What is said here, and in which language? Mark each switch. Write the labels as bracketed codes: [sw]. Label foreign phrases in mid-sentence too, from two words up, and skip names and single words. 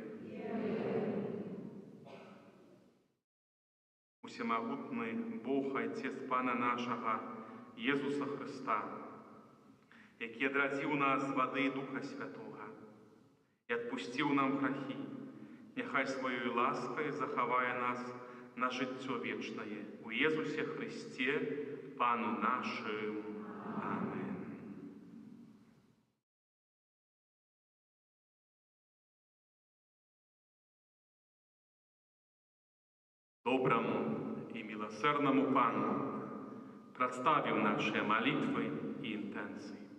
[be] Усемагутны Бог, Айцец Пана нашага, Езуса Хрыста, які адрадзіў нас з вады і Духа Святога і адпусціў нам грахі, няхай сваёй ласкай захавае нас на жыццё вечнае. У Езусе Христе, Пану нашым. Амен. [uk] Доброму і милосердному Пану представив наші молитви і інтенції.